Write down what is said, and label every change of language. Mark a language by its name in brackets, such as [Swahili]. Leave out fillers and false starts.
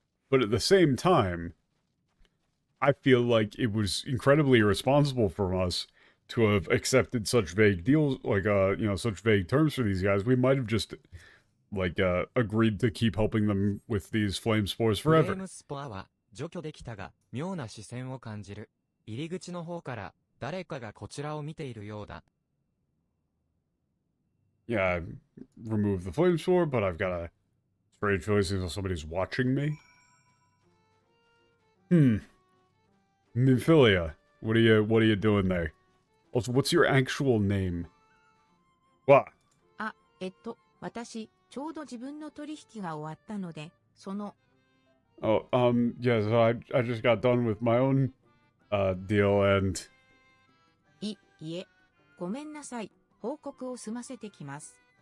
[English] But at the same time, I feel like it was incredibly irresponsible from us to have accepted such vague deals, like, such vague terms for these guys. We might have just, like, agreed to keep helping them with these flame spores [Japanese] フレー [English] forever. [Japanese] ムスポアは除去できたが、妙な視線を感じる。入り口の方から誰かがこちらを見ているようだ。 [English] Yeah, I removed the flame spore, but I've got a strange feeling as though somebody's watching me. Nymphilia, what are you doing there? Also, what's your actual name? What? [Japanese] 私、ちょうど自分の取引が終わったので、 [English] Oh, yeah, so I just got done with my own, deal, and... [Japanese] いえ、ごめんなさい。報告を済ませてきます。